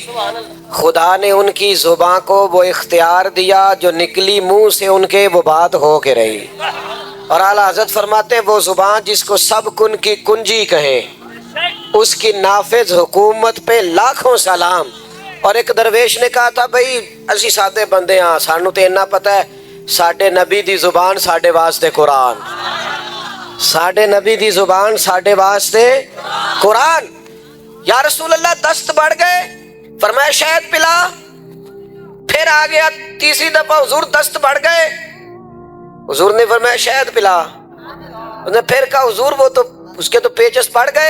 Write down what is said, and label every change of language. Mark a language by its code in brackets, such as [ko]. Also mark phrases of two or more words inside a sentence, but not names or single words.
[ur] خدا نے ان کی زباں کو وہ اختیار دیا جو نکلی منہ سے ان کے وہ بات ہو کے رہی. اور اعلیٰ حضرت فرماتے ہیں وہ زبان جس کو سب کن کی کنجی کہیں اس کی نافذ حکومت پہ لاکھوں سلام. اور ایک درویش نے کہا تھا بھئی [pa] اسی سادے بندے ہاں, سانو تے اتنا پتہ ہے ساڈے نبی دی زبان ساڈے واسطے قرآن, ساڈے نبی دی زبان ساڈے واسطے قرآن. [ur] یا رسول اللہ دست بڑھ گئے, فرمایا شہد پلا. پھر آ گیا تیسری دفعہ حضور دست بڑھ گئے, حضور نے فرمایا شہد پلا. اس نے پھر کہا حضور وہ تو اس کے تو پیچس پڑ گئے.